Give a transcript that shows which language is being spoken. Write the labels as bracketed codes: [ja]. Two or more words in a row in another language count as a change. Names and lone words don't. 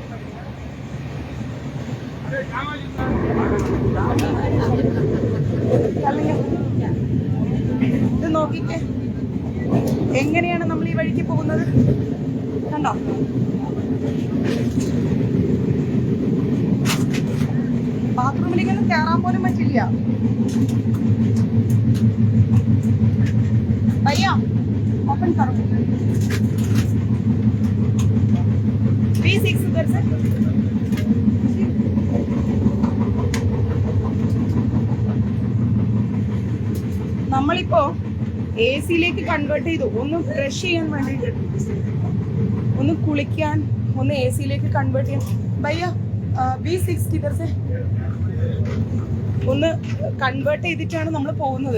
[ml] ഇത് നോക്കിക്കേ, എങ്ങനെയാണ് നമ്മൾ ഈ വഴിക്ക് പോകുന്നത് കണ്ടോ? ബാത്റൂമിലേക്കൊന്നും കയറാൻ പോലും പറ്റില്ല. [hi] भैया ओपन करो B6 उधर से। [ml] നമ്മളിപ്പോ AC കൺവേർട്ട് ചെയ്തു. ഒന്ന് ഫ്രഷ് ചെയ്യാൻ വേണ്ടിയിട്ട്, ഒന്ന് കുളിക്കാൻ, ഒന്ന് AC കൺവേർട്ട് ചെയ്യാൻ. [hi] भैया B6 इधर से [ml] ഒന്ന് കൺവേർട്ട് ചെയ്തിട്ടാണ് നമ്മൾ പോകുന്നത്.